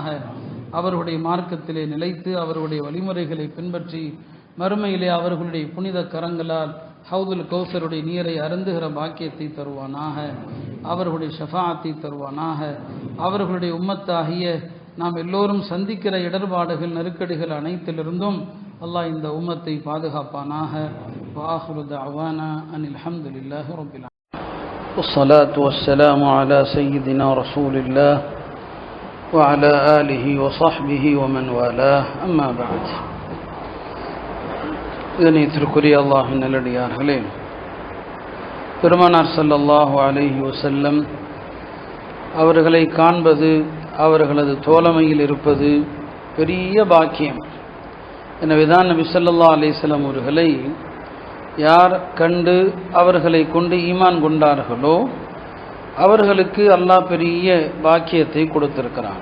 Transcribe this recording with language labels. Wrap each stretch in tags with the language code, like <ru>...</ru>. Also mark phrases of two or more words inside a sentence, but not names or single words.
<ta>அவர்களுடைய மார்க்கத்திலே நிலைத்து அவர்களுடைய வழிமுறைகளை பின்பற்றி மறுமையிலே அவர்களுடைய புனித கரங்களால் ஹவுதுல் கௌசருடைய நீரை அருந்துகிற பாக்கியத்தை தருவானாக. அவர்களுடைய ஷஃபாஅத்தை தருவானாக. அவர்களுடைய உம்மத்தாகிய நாம் எல்லோரும் சந்திக்கிற இடர்பாடுகள், நெருக்கடிகள் அனைத்திலிருந்தும் அல்லாஹ் இந்த உம்மத்தை பாதுகாப்பானாக.</ta> <ar>وآخر دعوانا أن الحمد لله رب العالمين والصلاة والسلام على سيدنا رسول الله وعلى آله وصحبه ومن والاه أما بعد.</ar> <ta>கண்ணியத்திற்குரிய அல்லாஹ்வின் நல்லடியார்களே, பெருமானார்</ta> <ar>صلى الله عليه وسلم</ar> <ta>அவர்களை காண்பது, அவர்களது தோழமையில் இருப்பது பெரிய பாக்கியம். எனவேதான் நபி</ta> <ar>صلى الله عليه وسلم</ar> <ta>அவர்களை யார் கண்டு அவர்களை கொண்டு ஈமான் கொண்டார்களோ அவர்களுக்கு அல்லாஹ் பெரிய பாக்கியத்தை கொடுத்திருக்கிறான்.</ta>